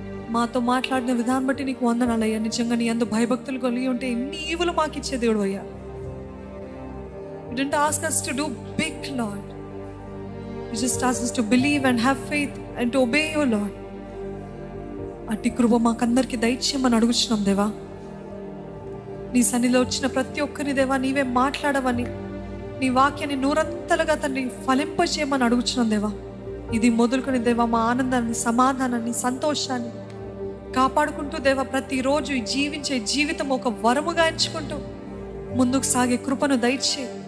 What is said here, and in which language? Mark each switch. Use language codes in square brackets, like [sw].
[te] మాతో మాట్లాడిన విధానం బట్టి నీకు వందనాలయ్యా. నిజంగా నీ అందు భయభక్తులు కలిగి ఉంటే ఎన్ని ఈవులు మాకు ఇచ్చే దేవుడు అయ్యా. [en] You didn't ask us to do big, Lord. You just asked us to believe and have faith and to obey you, Lord. [te] అట్టి కృప మాకందరికి దయచేయమని అడుగుచున్నాం దేవా. నీ సన్నిధిలో వచ్చిన ప్రతి ఒక్కరిని దేవా నీవే మాట్లాడవని, నీ వాక్యాన్ని నూరంతలుగా తండ్రి ఫలింపచేయమని అడుగుచున్నాం దేవా. ఇది మొదలుకొని దేవా మా ఆనందాన్ని, సమాధానాన్ని, సంతోషాన్ని కాపాడుకుంటూ దేవా ప్రతిరోజు జీవించే జీవితం ఒక వరముగా ఎంచుకుంటూ ముందుకు సాగే కృపను దయచే.